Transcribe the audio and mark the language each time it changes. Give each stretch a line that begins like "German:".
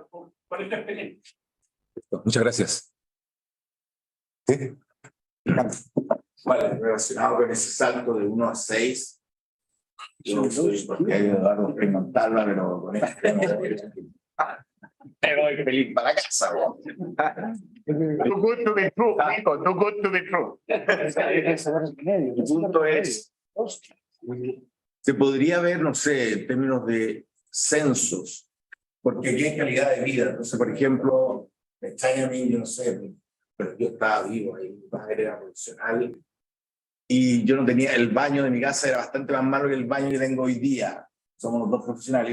Spanish: ¿Cuál es tu experiencia? Muchas gracias. ¿Sí? Vale, relacionado con ese salto de 1 a 6. Yo no soy porque hay Eduardo Montalva, pero con me voy feliz para casa.
English: Too good to be true, Nico, too good to be true.
Spanish: El punto es, se podría ver, no sé, en términos de censos, porque aquí hay calidad de vida. Entonces, por ejemplo, me extraña a mí, yo no sé, pero yo estaba vivo ahí, mi padre era profesional y yo no tenía, el baño de mi casa era bastante más malo que el baño que tengo hoy día. Somos los dos profesionales.